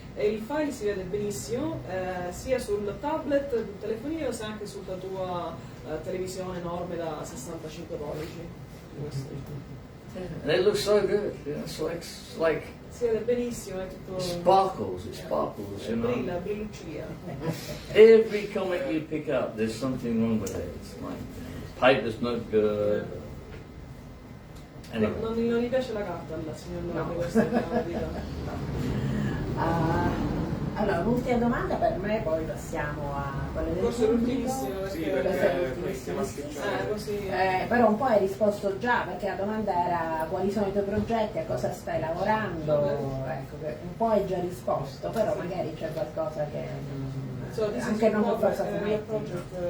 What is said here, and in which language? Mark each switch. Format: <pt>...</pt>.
<it>E il file si vede benissimo sia sul tablet, sul telefonino, sia anche sulla tua televisione enorme da 65 pollici.</it> <en>And it looks so good. It's like</en> <it>Si vede benissimo, è tutto...</it> <en>it sparkles,</en> <it>Brilla, brilluccia.</it> <en>Every comic you pick up, there's something wrong with it. It's like paper's no good. Anyway.</en> <it>Non gli piace la carta al signor Lloyd, questa è la verità. Allora, l'ultima domanda per me, poi passiamo a quelle del Forse pubblico. l'ultimissimo, Sì, perché perché stiamo così... Però un po' hai risposto già, perché la domanda era quali sono i tuoi progetti, a cosa stai lavorando, ecco, che un po' hai già risposto, però magari c'è qualcosa che anche non per forza fumetti.</it>